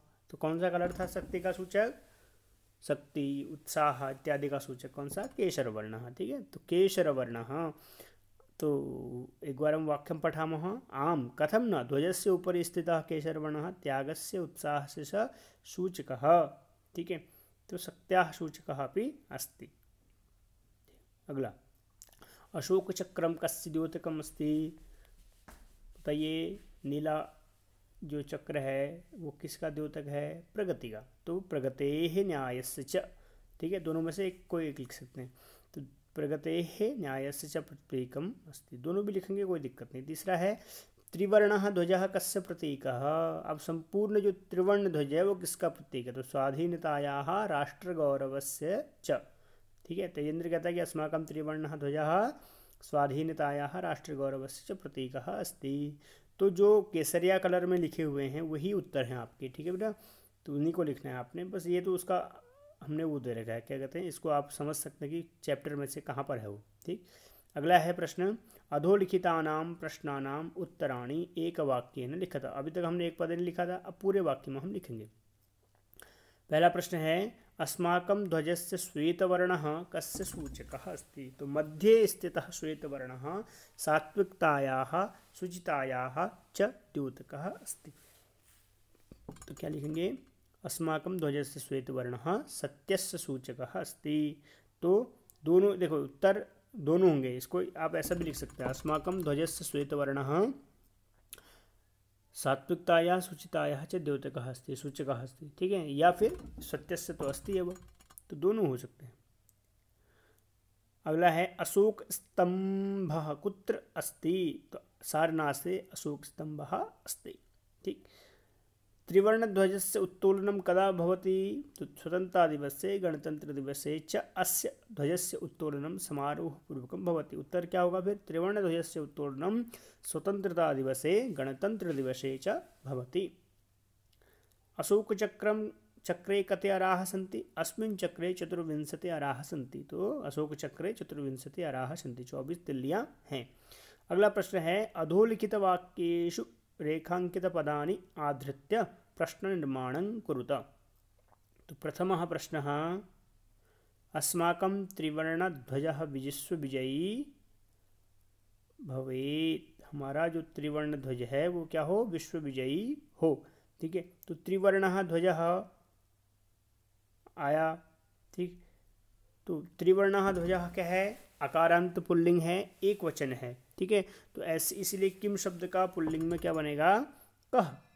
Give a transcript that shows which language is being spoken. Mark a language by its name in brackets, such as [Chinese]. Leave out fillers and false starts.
[Hindi] तो कौन सा कलर था शक्ति का सूचक, शक्ति, उत्साह इत्यादि का सूचक कौन सा, केशरवर्णः। ठीक है, तो केशरवर्णः। तो एक बार हम [Sanskrit] वाक्यं पठामः, आम कथं न ध्वजस्य उपरि स्थितः केशरवर्णः त्यागस्य उत्साहस्य च सूचकः। ठीक है, तो शक्त्याः सूचकः अपि अस्ति। अगला, अशोकचक्रं कस्य द्योतकम् अस्ति। [Hindi] बताइए, नीला जो चक्र है वो किसका द्योतक है, प्रगति का। तो [Sanskrit] प्रगतेः न्यायस्य च। [Hindi] ठीक है, दोनों में से एक कोई एक लिख सकते हैं। तो [Sanskrit] प्रगतेः न्यायस्य च प्रतीकम् अस्ति, [Hindi] दोनों भी लिखेंगे, कोई दिक्कत नहीं। तीसरा है, [Sanskrit] त्रिवर्णः ध्वजः कस्य प्रतीकः। [Hindi] अब संपूर्ण जो त्रिवर्ण ध्वज है वो किसका प्रतीक है, तो [Sanskrit] स्वाधीनतायाः राष्ट्रगौरवस्य च। [Hindi] ठीक है, तेजेंद्र कहता है कि [Sanskrit] अस्माकं त्रिवर्णः ध्वजः स्वाधीनतायाः राष्ट्रगौरवस्य च प्रतीकः अस्ति। [Hindi] तो जो केसरिया कलर में लिखे हुए हैं वही उत्तर हैं आपके। ठीक है बेटा, तो उन्हीं को लिखना है आपने, बस ये तो उसका हमने वो दे रखा है, क्या कहते हैं इसको, आप समझ सकते हैं कि चैप्टर में से कहाँ पर है वो। ठीक, अगला है प्रश्न, [Sanskrit] अधोलिखितानाम प्रश्नानाम उत्तराणि एक वाक्येन लिखत। [Hindi] अभी तक हमने एक पद नहीं लिखा था, अब पूरे वाक्य में हम लिखेंगे। पहला प्रश्न है, [Sanskrit] अस्माकं ध्वजस्य श्वेतवर्णः कस्य सूचकः अस्ति। तो मध्ये स्थितः श्वेतवर्णः सात्विकतायाः शुचितायाः च द्योतकः अस्ति। [Hindi] तो क्या लिखेंगे, [Sanskrit] अस्माकं ध्वजस्य श्वेतवर्णः सत्यस्य सूचकः अस्ति। [Hindi] तो दोनों देखो उत्तर दोनों होंगे, इसको आप ऐसा भी लिख सकते हैं, [Sanskrit] अस्माकं ध्वजस्य श्वेतवर्णः सात्विकतायाः शुचितायाः च द्योतकः अस्ति, सूचकः अस्ति। [Hindi] ठीक है, या फिर सत्यस्य तो अस्ति है वो, तो दोनों हो सकते हैं। अगला है, [Sanskrit] अशोक स्तंभः कुत्र अस्ति। तो सारनाथे अशोक स्तंभः अस्ति। ठीक, त्रिवर्णध्वजस्य उत्तोलनं कदा भवति। तो स्वतंत्रता दिवसे गणतंत्र दिवसे च अस्य ध्वजस्य उत्तोलनं समारोहपूर्वकं भवति। [Hindi] उत्तर क्या होगा फिर, [Sanskrit] त्रिवर्णध्वजस्य उत्तोलनं स्वतंत्रता दिवसे गणतंत्र दिवसे च भवति। अशोक चक्रम चक्रे कते अराः सन्ति, अस्मिन् चक्रे 24 अराः सन्ति। तो अशोक चक्रे 24 अराः सन्ति, [Hindi] 24 तिल्लियाँ हैं। अगला प्रश्न है [Sanskrit] अधोलिखित वाक्येषु रेखांकित पदानि आधृत्य प्रश्न निर्माणं कुरुत। तो प्रथमः प्रश्नः अस्माकं त्रिवर्णध्वजः विश्वविजयी भवेत्। [Hindi] हमारा जो त्रिवर्ण ध्वज है वो क्या हो, विश्वविजयी हो। ठीक है, तो त्रिवर्णः ध्वजः आया। ठीक, तो त्रिवर्णः ध्वजः क्या है, आकारांत पुल्लिंग है, एक वचन है। ठीक है, तो ऐसे इसलिए किम शब्द का पुल्लिंग में क्या बनेगा, कः।